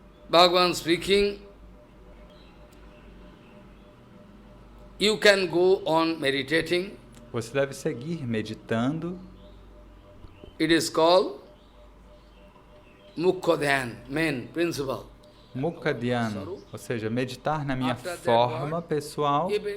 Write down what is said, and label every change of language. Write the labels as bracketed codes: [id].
[en] Bhagavan speaking, you can go on meditating. [pt] Você deve seguir meditando. [en] It is called Mukha Dhyan, main principle. [pt] Mukha Dhyana, ou seja, meditar na minha forma pessoal.